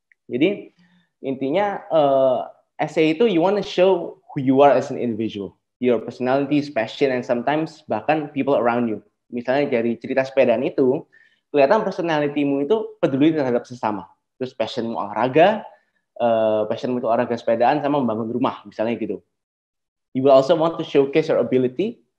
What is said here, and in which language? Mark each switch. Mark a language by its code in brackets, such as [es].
[id] Jadi intinya essay itu [en] you want to show who you are as an individual, your personality, passion, and sometimes bahkan people around you. [id] Misalnya dari cerita sepedaan itu, kelihatan personality-mu itu peduli terhadap sesama. Terus passion-mu olahraga, passion-mu itu olahraga sepedaan sama membangun rumah, misalnya gitu. [en] You will also want to showcase your ability.